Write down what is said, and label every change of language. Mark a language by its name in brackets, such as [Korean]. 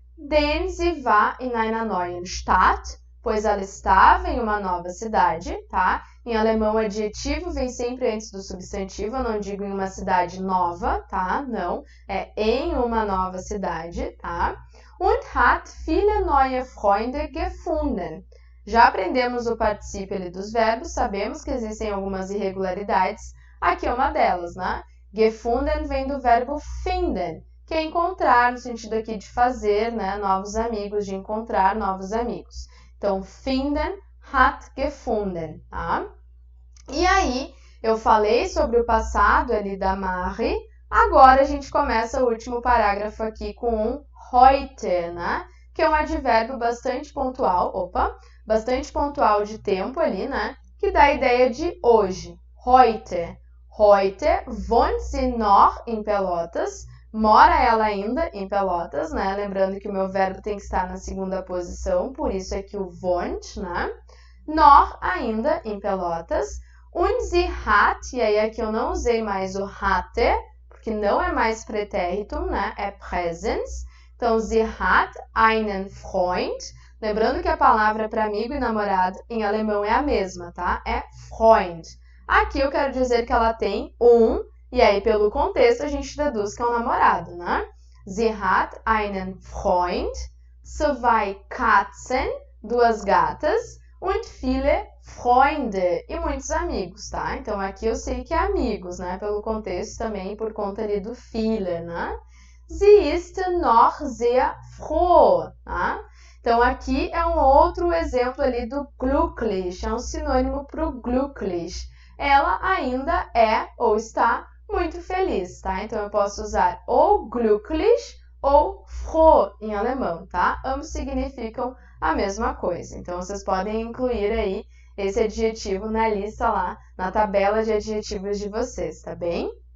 [German] Denn sie war in einer neuen Stadt. [Portuguese] Pois ela estava em uma nova cidade, tá? Em alemão, o adjetivo vem sempre antes do substantivo. Eu não digo em uma cidade nova, tá? Não. É em uma nova cidade, tá? [German] Und hat viele neue Freunde gefunden. [Portuguese] Já aprendemos o particípio ali dos verbos. Sabemos que existem algumas irregularidades. Aqui é uma delas, né? Gefunden vem do verbo finden, que é encontrar, no sentido aqui de fazer, né? Novos amigos, de encontrar novos amigos. Então, finden, hat gefunden, tá? E aí, eu falei sobre o passado ali da Mari. Agora, a gente começa o último parágrafo aqui com um heute, né? Que é um advérbio bastante pontual, bastante pontual de tempo ali, né? Que dá a ideia de hoje. Heute. [German] Heute wohnt sie noch in Pelotas. [Portuguese] Mora ela ainda em Pelotas, né? Lembrando que o meu verbo tem que estar na segunda posição, por isso é que o wohnt, né? Noch, ainda, em Pelotas. [German] Und sie hat, [Portuguese] e aí aqui eu não usei mais o hatte, porque não é mais Präteritum, né? É Präsens. Então, [German] sie hat einen Freund. [Portuguese] Lembrando que a palavra para amigo e namorado em alemão é a mesma, tá? É Freund. Aqui eu quero dizer que ela tem e aí pelo contexto a gente deduz que é um namorado, né? [German] Sie hat einen Freund, 2 Katzen, [Portuguese] 2 gatas, [German] und viele Freunde, [Portuguese] e muitos amigos, tá? Então aqui eu sei que é amigos, né? Pelo contexto também, por conta ali do viele, né? [German] Sie ist noch sehr froh, tá? [Portuguese] Então, aqui é um outro exemplo ali do glücklich, é um sinônimo para o glücklich. Ela ainda é ou está muito feliz, tá? Então, eu posso usar ou glücklich ou froh em alemão, tá? Ambos significam a mesma coisa. Então, vocês podem incluir aí esse adjetivo na lista lá, na tabela de adjetivos de vocês, tá bem?